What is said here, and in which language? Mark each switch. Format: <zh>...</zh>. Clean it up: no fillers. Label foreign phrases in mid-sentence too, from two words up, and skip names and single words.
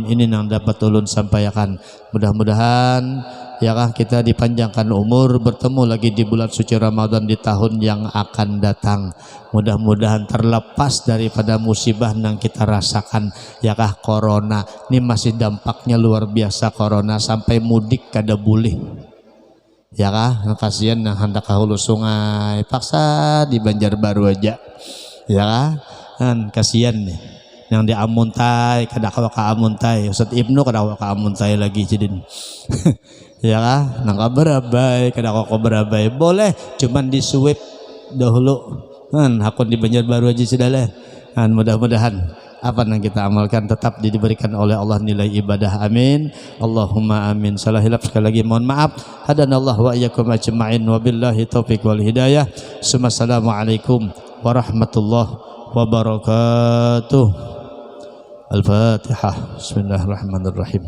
<id>Ini yang dapat ulun sampaikan. Mudah-mudahan ya kah kita dipanjangkan umur, bertemu lagi di bulan suci Ramadan di tahun yang akan datang. Mudah-mudahan terlepas daripada musibah yang kita rasakan, ya kah corona. Ini masih dampaknya luar biasa corona, sampai mudik kada boleh. Ya kah, kasihan yang hendak ke hulu sungai, paksa di Banjarbaru aja. Ya kah, kan kasihan nih.</id> <bjn>Yang di Amuntai kada kawa ka Amuntai, Ustaz Ibnu kada kawa ka Amuntai lagi jadin. Ya kah, nang Berabai kada kawa ka Berabai boleh, cuman di sweep dahulu kan hakun di Banjarbaru aja sudah.</bjn> <id>Kan mudah-mudahan apa yang kita amalkan tetap diberikan oleh Allah nilai ibadah.</id> <ar>آمين اللهم آمين.</ar> <id>Salah hilaf sekali lagi mohon maaf.</id> <ar>هدانا الله وإياكم أجمعين وبالله التوفيق والهداية. السلام عليكم ورحمة الله وبركاته. Al-Fatihah. Bismillahirrahmanirrahim.</ar>